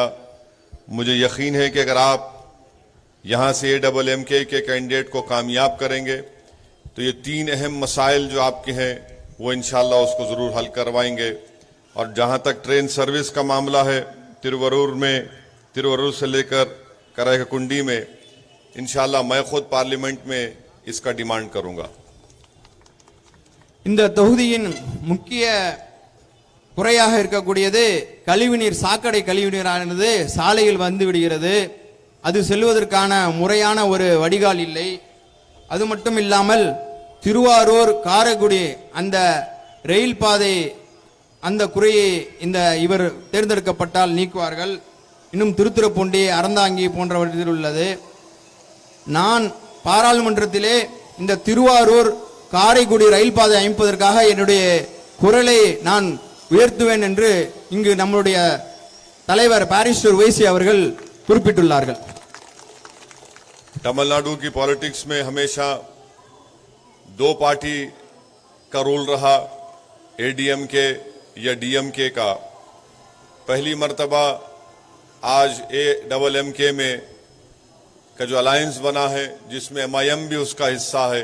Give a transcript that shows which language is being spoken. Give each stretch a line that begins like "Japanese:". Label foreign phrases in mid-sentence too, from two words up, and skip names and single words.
Hindi: मुझे यकीन है कि अगर आप यहाँ से AMMK के कैंडिडेट को कामयाब करेंगे तो ये 3 अहम मसाइल जो आपके हैं वो इंशाल्लाह उसको ज़रूर हल करवाएंगे। और जहाँ तक ट्रेन सर्विस का मामला है, तिरुवरूर से लेकर कराईकुंडी में इंशाल्लाह मैं खुद पार्लियामेंट में इसका डिमांड करूंगा।
Tamil: இந்த தொகுதியின் முக்கிய குறையாக இருக்கக்கூடியது கழிவுநீர், சாக்கடை கழிவுநீரானது சாலையில் வந்து விடுகிறது. அது செல்வதற்கான முறையான ஒரு வடிகால் இல்லை. அது மட்டும் இல்லாமல் திருவாரூர் காரைக்குடி அந்த ரயில் பாதை அந்த குறையை இந்த இவர் தேர்ந்தெடுக்கப்பட்டால் நீக்குவார்கள். இன்னும் திருத்துறைப்பூண்டி, அறந்தாங்கி போன்றவற்றில் உள்ளது. நான் பாராளுமன்றத்திலே இந்த திருவாரூர் காரைக்குடி ரயில் பாதை அமைப்பதற்காக என்னுடைய குரலை நான் உயர்த்துவேன் என்று இங்கு நம்முடைய தலைவர் பாரிஸ்டர் வைசி அவர்கள் குறிப்பிட்டுள்ளார்கள்.
Hindi: तमिलनाडु की पॉलिटिक्स में हमेशा 2 पार्टी का रूल रहा, ADMK या DMK का। पहली मर्तबा आज AMMK में का जो अलायंस बना है जिसमें MIM भी उसका हिस्सा है।